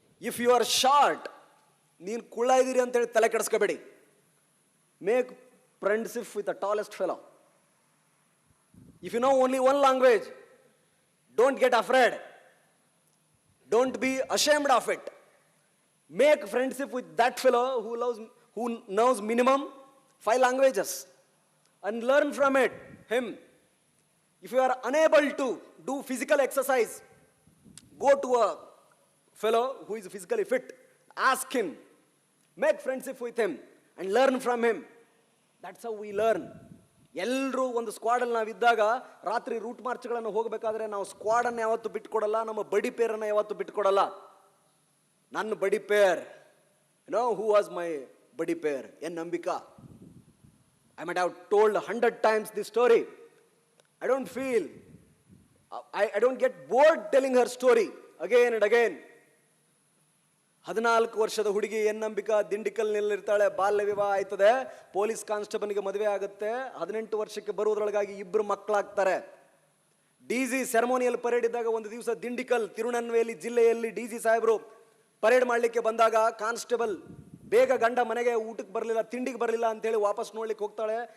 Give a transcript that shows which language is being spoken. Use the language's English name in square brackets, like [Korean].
[English] if you are short, [Kannada] ನೀನು ಕುಳ್ಳ ಇದ್ದೀರಿ ಅಂತೇಳಿ ತಲೆ ಕೆಡಿಸ್ಕೋಬೇಡಿ. [English] Make friendship with the tallest fellow. If you know only one language, don't get afraid, don't be ashamed of it. Make friendship with that fellow who knows minimum 5 languages and learn from him. If you are unable to do physical exercise, go to a fellow who is physically fit, ask him, make friendship with him and learn from him. That's how we learn. [Kannada] ಎಲ್ಲರೂ ಒಂದು ಸ್ಕ್ವಾಡಲ್ಲಿ ನಾವಿದ್ದಾಗ ರಾತ್ರಿ root ಮಾರ್ಚ್ಗಳನ್ನು ಹೋಗಬೇಕಾದ್ರೆ ನಾವು ಸ್ಕ್ವಾಡನ್ನು ಯಾವತ್ತೂ ಬಿಟ್ಕೊಡಲ್ಲ, ನಮ್ಮ ಬಡಿ ಪೇರನ್ನು ಯಾವತ್ತೂ ಬಿಟ್ಕೊಡಲ್ಲ. ನನ್ನ ಬಡಿ peer, [English] You know who was my buddy pair N Ambika. I might have told 100 times this story. I don't feel, I don't get bored telling her story again and again. [Kannada] 14 ವರ್ಷದ ಹುಡುಗಿ ಎನ್ ಅಂಬಿಕಾ ದಿಂಡಿಕಲ್ನಲ್ಲಿರ್ತಾಳೆ. ಬಾಲ್ಯ ವಿವಾಹ ಆಯ್ತದೆ, ಪೊಲೀಸ್ ಕಾನ್ಸ್ಟೇಬಲ್ಗೆ ಮದುವೆ ಆಗುತ್ತೆ. 18 ವರ್ಷಕ್ಕೆ ಬರುವುದರೊಳಗಾಗಿ ಇಬ್ಬರು ಮಕ್ಕಳಾಗ್ತಾರೆ. ಡಿಜಿ ಸೆರೆಮೋನಿಯಲ್ ಪರೇಡ್ ಇದ್ದಾಗ ಒಂದು ದಿವಸ ದಿಂಡಿಕಲ್ ತಿರುನನ್ವೇಲಿ ಜಿಲ್ಲೆಯಲ್ಲಿ ಡಿಜಿ ಸಾಹೇಬರು ಪರೇಡ್ ಮಾಡಲಿಕ್ಕೆ ಬಂದಾಗ ಕಾನ್ಸ್ಟೇಬಲ್ ಬೇಗ ಗಂಡ ಮನೆಗೆ ಊಟಕ್ಕೆ ಬರಲಿಲ್ಲ, ತಿಂಡಿಗೆ ಬರಲಿಲ್ಲ ಅಂತೇಳಿ ವಾಪಸ್ ನೋಡ್ಲಿಕ್ಕೆ ಹೋಗ್ತಾಳೆ.